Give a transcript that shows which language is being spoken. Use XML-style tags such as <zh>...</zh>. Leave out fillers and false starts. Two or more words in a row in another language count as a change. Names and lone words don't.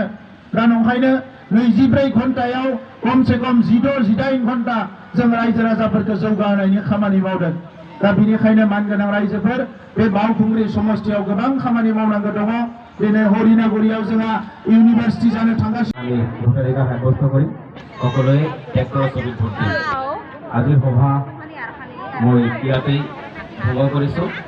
<brx>दा नंखायनो 24 घन्टायाव खमसे खम 16-18 घन्टा जों रायजो राजाफोरखौ जौगाहोनायनि खामानि मावदों। दा बेनिखायनो मानगोनां रायजोफोर बे बावखुंग्रि समष्टियाव गोबां खामानि मावनांगौ दङ। दिनै हरिनागुरियाव जोंहा इउनिभार्सिटि जानो थांगासिनो।</brx> <as>আমি ভোটাধিকাৰ সাব্যস্ত কৰি সকলোৱে ট্ৰেক্টৰৰ ছবিত ভোট দিম। আজিৰ সভা মই ইয়াতেই ভংগ কৰিছোঁ।</as>